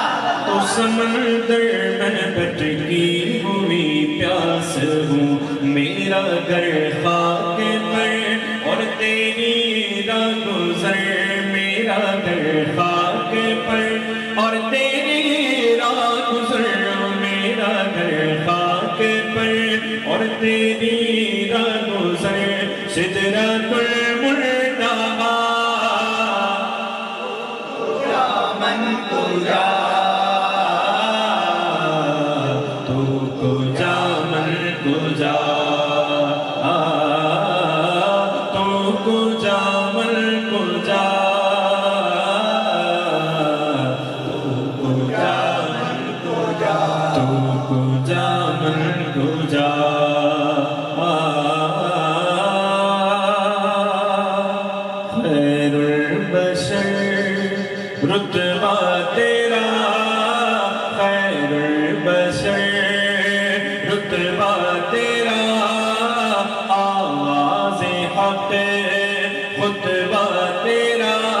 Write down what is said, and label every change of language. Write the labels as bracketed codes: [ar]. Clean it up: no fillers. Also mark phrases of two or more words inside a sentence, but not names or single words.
[ur] تو سمندر میں بھٹکی ہوئی پیاس ہوں، میرا گھر خاک پر اور تیری راہ گزر، میرا گھر خاک پر اور تیری راہ گزر، میرا گھر خاک پر اور تیری راہ گزر، سدرۃ المنتہا، [fa] کجا من کجا، تو کجا من کجا، تو کجا من کجا، تو کجا من کجا، تو کجا من کجا، [ur] خیر البشر رتبہ تیرا، خیر البشر رتبہ تیرا، آواز حق خطبہ تیرا،